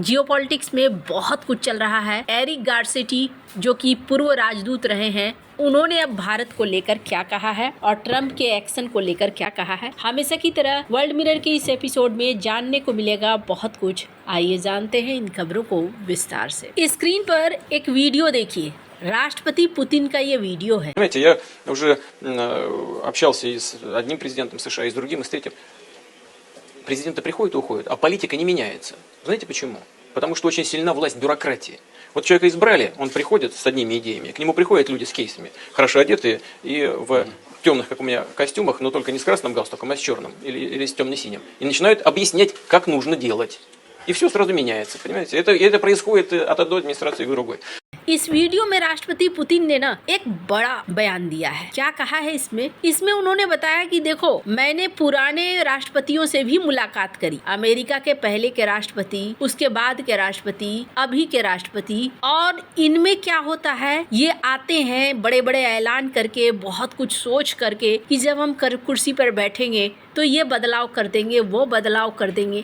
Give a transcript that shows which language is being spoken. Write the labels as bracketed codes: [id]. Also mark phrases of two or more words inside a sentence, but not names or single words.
[hi] जियोपॉलिटिक्स में बहुत कुछ चल रहा है। एरिक गारसेटी जो कि पूर्व राजदूत रहे हैं, उन्होंने अब भारत को लेकर क्या कहा है और ट्रंप के एक्शन को लेकर क्या कहा है, हमेशा की तरह वर्ल्ड मिरर के इस एपिसोड में जानने को मिलेगा बहुत कुछ। आइए जानते हैं इन खबरों को विस्तार से। स्क्रीन पर एक वीडियो देखिए, राष्ट्रपति पुतिन का ये वीडियो है। [ru] Знаете, я уже общался и с одним президентом США, и с другим, и с третьим. Президенты приходят и уходят, а политика не меняется. Знаете почему? Потому что очень сильна власть бюрократии. Вот человека избрали, он приходит с одними идеями, к нему приходят люди с кейсами, хорошо одетые и в темных, как у меня, костюмах, но только не с красным галстуком, а с черным или с темно-синим. И начинают объяснять, как нужно делать. И все сразу меняется, понимаете? Это происходит от одной администрации к другой. [hi] इस वीडियो में राष्ट्रपति पुतिन ने ना एक बड़ा बयान दिया है। क्या कहा है इसमें उन्होंने बताया कि देखो, मैंने पुराने राष्ट्रपतियों से भी मुलाकात करी, अमेरिका के पहले के राष्ट्रपति, उसके बाद के राष्ट्रपति, अभी के राष्ट्रपति, और इनमें क्या होता है, ये आते हैं बड़े बड़े ऐलान करके, बहुत कुछ सोच करके कि जब हम कुर्सी पर बैठेंगे तो ये बदलाव कर देंगे, वो बदलाव कर देंगे।